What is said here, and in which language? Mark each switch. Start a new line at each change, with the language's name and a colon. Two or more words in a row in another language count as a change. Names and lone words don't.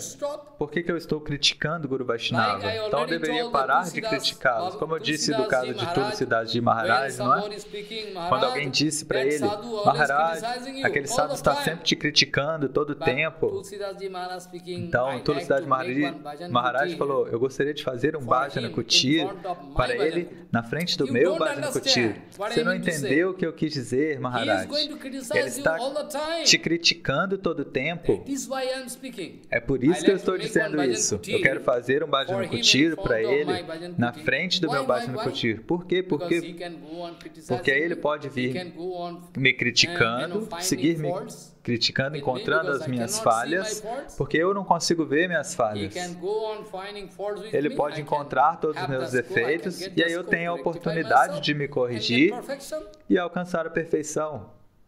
Portuguese: Por que eu estou criticando Guru Vaishnava? Então eu deveria parar de criticá-los. Como eu disse do caso de Tulsidas de Maharaj, não é? Quando alguém disse para ele, Maharaj, aquele sadhu está sempre te criticando todo o tempo. Então Tulsidas de Maharaj falou, eu gostaria de fazer um
Bangla: bhajana kutir
Portuguese: para ele na frente do meu
Bangla: bhajana kutir.
Portuguese: Você não entendeu o que eu quis dizer, Maharaj? Ele está te criticando todo o tempo. É por isso que eu estou dizendo isso. Eu quero fazer um
Bangla: bhajana kutir
Portuguese: para ele na frente do meu
Bangla: bhajana kutir.
Portuguese: Por quê? Porque aí ele pode vir me criticando, seguir me criticando, encontrando as minhas falhas, porque eu não consigo ver minhas falhas. Ele pode encontrar todos os meus defeitos e aí eu tenho a oportunidade de me corrigir e alcançar a perfeição.